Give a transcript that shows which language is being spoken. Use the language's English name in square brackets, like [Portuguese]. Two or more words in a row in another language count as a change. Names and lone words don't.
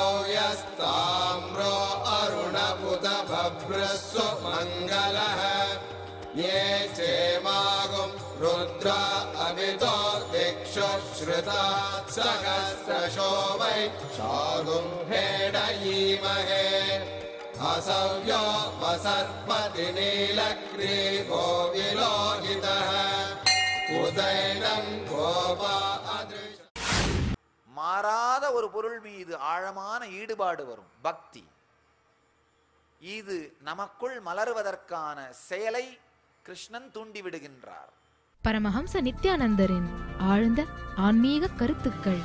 [Sanskrit] यस्ताम्रो अरुणपुतभभ्रस्सु मङ्गलः ये चेमागुं रुद्र अभितो दिक्षु श्रुता सहस्रशो वै शागुं हेडयीमहे असव्यो वसर्पति नीलग्रीवो विलोहितः उदैनं गोपा अदृश. [Tamil] மாறாத ஒரு பொருள் மீது ஆழமான ஈடுபாடு வரும், பக்தி. இது நமக்குள் மலர்வதற்கான செயலை கிருஷ்ணன் தூண்டி விடுகின்றார். பரமஹம்ச நித்யானந்தரின் ஆழ்ந்த ஆன்மீக கருத்துக்கள்.